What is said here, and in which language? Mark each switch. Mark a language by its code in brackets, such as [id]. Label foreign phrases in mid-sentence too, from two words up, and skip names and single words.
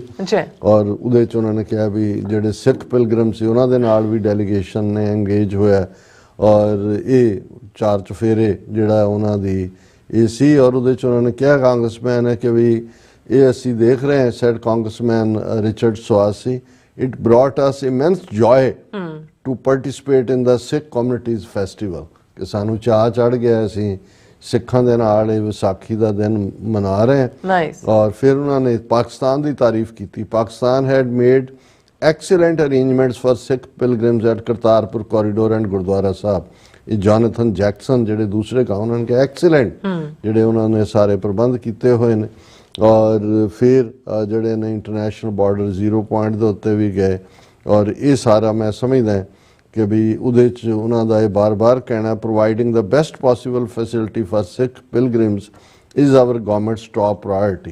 [pa] ਔਰ ਉਹਦੇ 'ਚ ਉਹਨਾਂ ਨੇ ਕਿਹਾ ਵੀ ਜਿਹੜੇ [en] Sikh pilgrim [pa] ਸੀ ਉਹਨਾਂ ਦੇ ਨਾਲ ਵੀ ਡੈਲੀਗੇਸ਼ਨ ਨੇ ਇੰਗੇਜ ਹੋਇਆ। ਔਰ ਇਹ 4 ਚੁਫੇਰੇ ਜਿਹੜਾ ਉਹਨਾਂ ਦੀ ਇਹ ਸੀ। ਔਰ ਉਹਦੇ 'ਚ ਉਹਨਾਂ ਨੇ ਕਿਹਾ ਕਾਂਗਰਸਮੈਨ ਹੈ ਕਿ ਵੀ ਇਹ ਅਸੀਂ ਦੇਖ ਰਹੇ ਹਾਂ, [en] said congressman [pa] ਰਿਚਰਡ ਸਵਾਸੀ, [en] it brought us immense joy to participate in the Sikh community's festival। [pa] ਕਿ ਸਾਨੂੰ ਚਾਅ ਚੜ੍ਹ ਗਿਆ, ਅਸੀਂ ਸਿੱਖਾਂ ਦੇ ਨਾਲ ਇਹ ਵਿਸਾਖੀ ਦਾ ਦਿਨ ਮਨਾ ਰਹੇ ਹਨ। ਨਾਈਸ। ਔਰ ਫਿਰ ਉਹਨਾਂ ਨੇ ਪਾਕਿਸਤਾਨ ਦੀ ਤਾਰੀਫ ਕੀਤੀ। [en] Pakistan had made excellent arrangements for Sikh pilgrims at Kartarpur corridor and Gurdwara Sahib। [pa] ਇਹ ਜੋਨਥਨ ਜੈਕਸਨ ਜਿਹੜੇ ਦੂਸਰੇ ਕਹਾ ਉਹਨਾਂ ਨੇ ਕਿਹਾ ਐਕਸੀਲੈਂਟ ਜਿਹੜੇ ਉਹਨਾਂ ਨੇ ਸਾਰੇ ਪ੍ਰਬੰਧ ਕੀਤੇ ਹੋਏ ਨੇ। ਔਰ ਫਿਰ ਜਿਹੜੇ ਨੇ [en] international border [pa] 0 ਪੁਆਇੰਟ ਦੇ ਉੱਤੇ ਵੀ ਗਏ। ਔਰ ਇਹ ਸਾਰਾ ਮੈਂ ਸਮਝਦਾ ਕਿ ਵੀ ਉਹਦੇ 'ਚ ਉਹਨਾਂ ਦਾ ਇਹ ਬਾਰ-ਬਾਰ ਕਹਿਣਾ [en] providing the best possible facility for Sikh pilgrims is our government's top priority.